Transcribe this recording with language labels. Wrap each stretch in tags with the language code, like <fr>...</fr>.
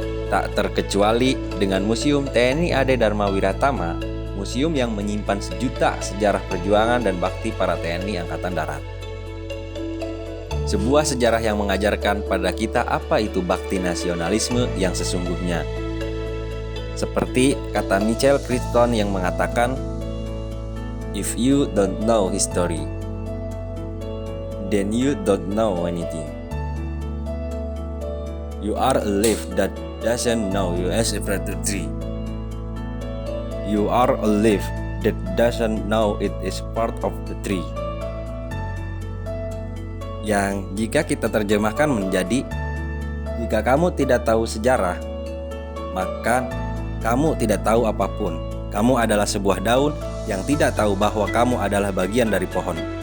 <id>Tak terkecuali dengan Museum TNI AD Dharma Wiratama, museum yang menyimpan sejuta sejarah perjuangan dan bakti para TNI Angkatan Darat. Sebuah sejarah yang mengajarkan pada kita apa itu bakti nasionalisme yang sesungguhnya. Seperti kata Michael Crichton yang mengatakan,</id> <en>"If you don't know history, then you don't know anything. You are a leaf that doesn't know you as a tree. You are a leaf that doesn't know it is part of the tree."</en> <id>Yang jika kita terjemahkan menjadi, jika kamu tidak tahu sejarah, maka kamu tidak tahu apapun. Kamu adalah sebuah daun yang tidak tahu bahwa kamu adalah bagian dari pohon.</id>